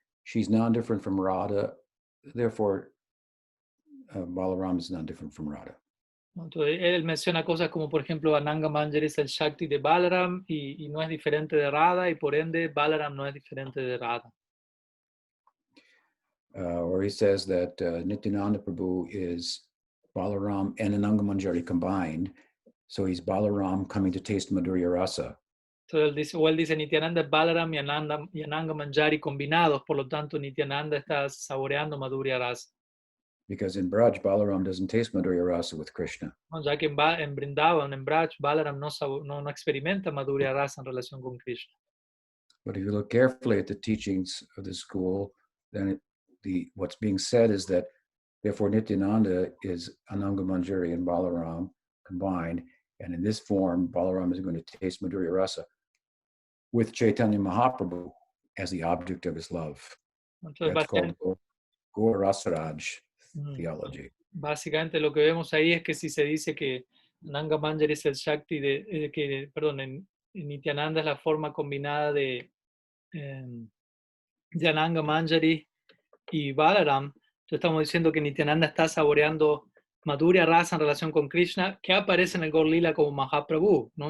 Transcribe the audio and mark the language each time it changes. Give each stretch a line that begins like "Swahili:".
English: She's non-different from Radha, therefore Balaram is non-different from Radha.
Spanish: Entonces él menciona cosas como, por ejemplo, Ananga Manjari es el Shakti de Balaram y no es diferente de Radha, y por ende Balaram no es diferente de Radha.
English: Or he says that Nityananda Prabhu is Balaram and Ananga Manjari combined, so he's Balaram coming to taste Madhurya Rasa.
Spanish: Entonces él dice Nityananda es Balaram y Ananga Manjari combinados, por lo tanto Nityananda está saboreando Madhurya Rasa.
English: Because in Braj, Balaram doesn't taste Madhurya Rasa with Krishna.
Spanish: No, ya que en Vrindavan, en Braj, Balaram no experimenta Madhurya Rasa en relación con Krishna.
English: But if you look carefully at the teachings of the school, then what's being said is that therefore Nityananda is Ananga Manjari and Balaram combined, and in this form, Balaram is going to taste Madhurya Rasa with Chaitanya Mahaprabhu as the object of his love.
Spanish: Entonces,
English: that's called Gaur Rasaraj theology.
Spanish: Básicamente lo que vemos ahí es que si se dice que Ananga Manjari es el Shakti en Nityananda es la forma combinada de Ananga Manjari y Balaram, entonces estamos diciendo que Nityananda está saboreando Madhurya Rasa en relación con Krishna, que aparece en el Gaur Lila como Mahaprabhu, ¿no?